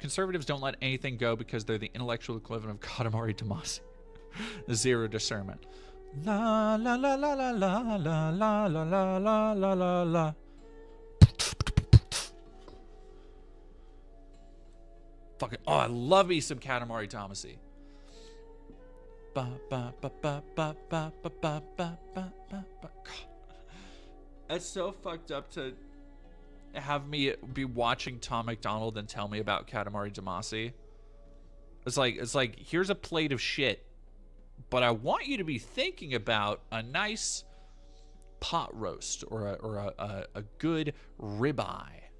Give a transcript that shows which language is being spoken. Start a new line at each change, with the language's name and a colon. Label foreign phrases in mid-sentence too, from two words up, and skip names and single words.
English: Conservatives don't let anything go because they're the intellectual equivalent of Katamari Damacy. Zero discernment. La la la la la la la la la la la la la. Fucking, I love me some Katamari Damacy. Ba ba ba ba ba ba ba ba ba ba ba. It's so fucked up to have me be watching Tom McDonald and tell me about Katamari Damacy. It's like here's a plate of shit, but I want you to be thinking about a nice pot roast or a good ribeye.